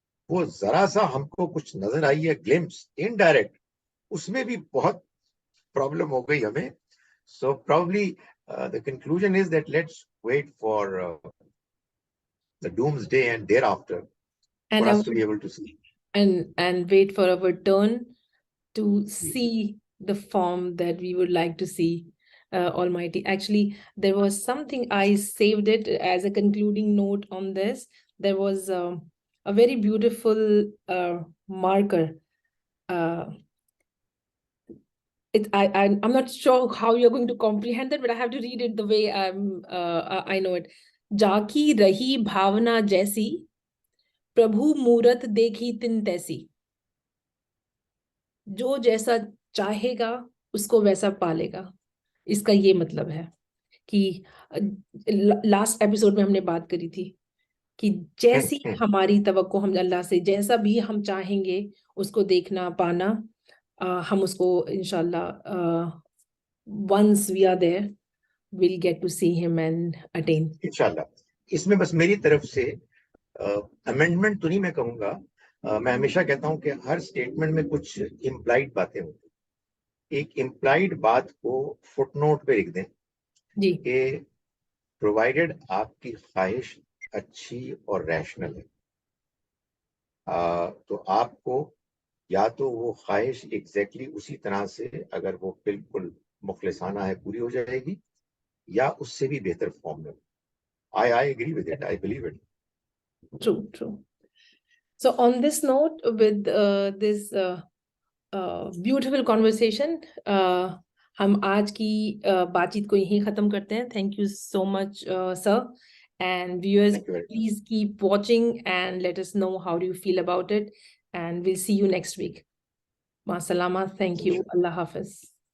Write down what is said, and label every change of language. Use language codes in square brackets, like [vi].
[hi] वो जरा सा हमको कुछ नजर आई है ग्लिम्स इनडायरेक्ट, उसमें भी बहुत प्रॉब्लम हो गई हमें. [en] So probably the conclusion is that let's wait for the doomsday and thereafter for us to be able to see and wait for our turn to see the form that we would like to see. Almighty, actually there was something, I saved it as a concluding note on this. There was a very beautiful marker. I'm not sure how you're going to comprehend that, but I have to read it the way I know it. [hi] जाकी रही भावना जैसी, प्रभु मूरत देखी तिन तैसी. जो जैसा चाहेगा उसको वैसा पालेगा. इसका ये मतलब है कि लास्ट एपिसोड में हमने बात करी थी कि जैसी हमारी तवक्को हम अल्लाह से, जैसा भी हम चाहेंगे उसको देखना पाना, हम उसको [en] इंशाल्लाह once we are there we'll get to see him and attain. [hi] इंशाल्लाह। इसमें बस मेरी तरफ से अमेंडमेंट तो नहीं मैं कहूँगा, मैं हमेशा कहता हूँ कि हर स्टेटमेंट में कुछ इम्प्लाइड बातें होती। एक इम्प्लाइड बात को फुटनोट पे लिख दें जी कि प्रोवाइडेड आपकी ख्वाहिश अच्छी और रैशनल है, तो आपको या तो वो ख्वाहिश एग्जैक्टली उसी तरह से अगर वो बिल्कुल मुखलिसाना है पूरी हो जाएगी, या उससे भी बेहतर फॉर्म में। [en] I agree with it. I believe it. True. So on this note, with this beautiful conversation, [hi] हम आज की बातचीत को यहीं खत्म करते हैं. [en] Thank you so much, sir. And viewers, please keep watching and let us know how do you feel about it. And we'll see you next week. Ma salama. Thank you. Allah Hafiz.